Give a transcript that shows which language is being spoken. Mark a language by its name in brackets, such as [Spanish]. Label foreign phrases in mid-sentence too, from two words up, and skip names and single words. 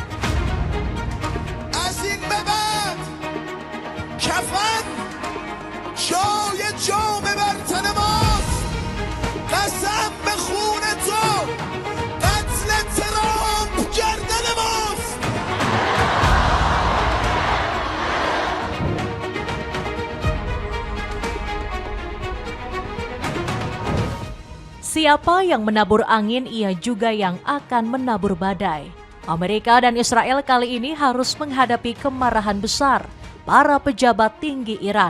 [Persian] از این به بعد کفن جای جام بر تن ماست. قسم به خون تو قتل ترامپ گردن ماست. [Indonesian] Siapa yang menabur angin, ia juga yang akan menabur badai. Amerika dan Israel kali ini harus menghadapi kemarahan besar para pejabat tinggi Iran.